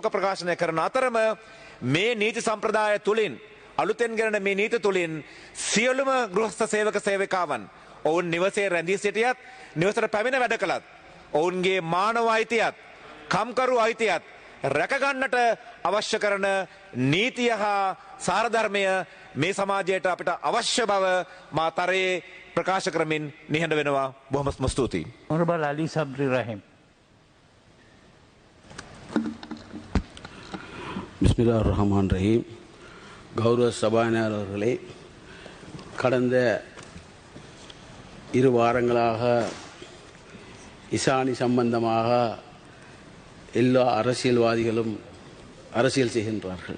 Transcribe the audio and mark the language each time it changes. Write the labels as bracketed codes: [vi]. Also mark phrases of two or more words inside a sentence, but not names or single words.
[si] ප්‍රකාශනය කරන අතරම මේ නීති සම්ප්‍රදාය තුලින්, අලුතෙන් ගෙනන මේ නීති තුලින් සියලුම ගෘහස්ත සේවක සේවිකාවන් ඔවුන් නිවසේ රැඳී සිටියත්, නිවසට පැමිණ වැඩ කළත්, ඔවුන්ගේ මානව අයිතියත්, කම්කරු අයිතියත් රැකගන්නට අවශ්‍ය කරන නීතිය හා සාරධර්මය මේ සමාජයට අපිට අවශ්‍ය බව මා තරයේ ප්‍රකාශ කරමින් නිහඬ වෙනවා. බොහොම ස්තුතියි. [en] Honorable Ali Sabri Rahim. [ar] بسم الله رحمن رحيم. [ta] கௌரவ சபாநாயகர் அவர்களே, கடந்த 2 வாரங்களாக இசானி சம்பந்தமாக எல்லா அரசியல்வாதிகளும் அரசியல் செய்கின்றார்கள்.